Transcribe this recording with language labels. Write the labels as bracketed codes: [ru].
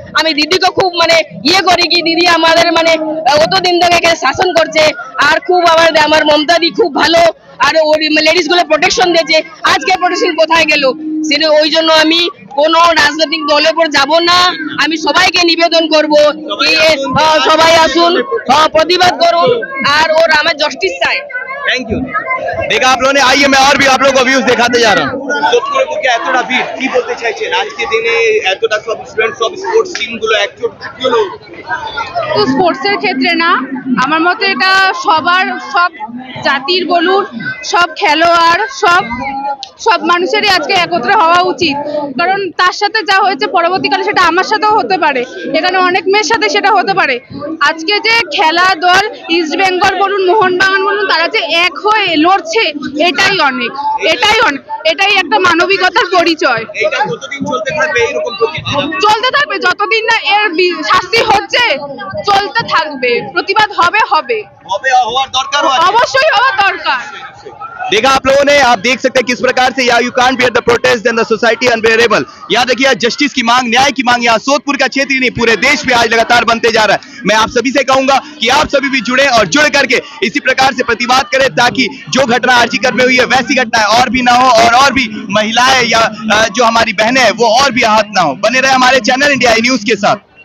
[bn] আমি দিদিকে খুব মানে ইয়ে করি কি, দিদি আমাদের মানে অতদিন ধরে এখানে শাসন করছে, আর খুব আমার মমতা দি খুব ভালো, আর ওই লেডিস গুলো প্রোটেকশন দিয়েছে। আজকে প্রোটেকশন কোথায় গেল? সেটা ওই জন্য আমি কোনো রাজনৈতিক দলের উপর যাব না। আমি সবাইকে নিবেদন করব কি সবাই আসুন, প্রতিবাদ করুন, আর ওর আমার জাস্টিস চাই। Thank you. [hi] देखा आप लोगों ने, आइए मैं और भी आप लोगों को व्यूज दिखाते जा रहा हूँ। [bn] সোদপুরে বুকে এতটা ভিড়, কি বলতে চাইছেন আজকে দিনে এতটা সব স্টুডেন্ট, সব স্পোর্টস টিম গুলো একজোট হলো? তো স্পোর্টসের ক্ষেত্রে না, আমার মতে এটা সবার, সব জাতির বলুন, সব খেলোয়াড়, সব মানুষেরই আজকে একত্র হওয়া উচিত। কারণ তার সাথে যা হয়েছে পরবর্তীকালে সেটা আমার সাথেও হতে পারে, এখানে অনেক মেয়ের সাথে সেটা হতে পারে। আজকে যে খেলা দল ইস্ট বেঙ্গল বলুন, মোহনবাগান বলুন, তারা যে এক হয়ে লড়ছে, এটাই অনেক, এটাই একটা মানবিকতার পরিচয়। এইটা কতদিন চলতে থাকবে এরকম প্রতিবাদ? চলতে থাকবে যতদিন না এর শাস্তি হচ্ছে, চলতে থাকবে, প্রতিবাদ হবে হওয়ার দরকার, অবশ্যই হওয়া দরকার। [hi] देखा आप लोगों ने, आप देख सकते हैं किस प्रकार से [en] You can't bear the protest then the society unbearable. [hi] यहाँ देखिए जस्टिस की मांग, न्याय की मांग यहाँ सोदपुर का क्षेत्र ही नहीं पूरे देश में आज लगातार बनते जा रहा है। मैं आप सभी से कहूंगा कि आप सभी भी जुड़े और जुड़ करके इसी प्रकार से प्रतिवाद करें, ताकि जो घटना आर्जीकर में हुई है वैसी घटनाएं और भी ना हो, और भी महिलाएं या जो हमारी बहनें हैं वो और भी आहत ना हो। बने रहे हमारे चैनल इंडिया न्यूज के साथ।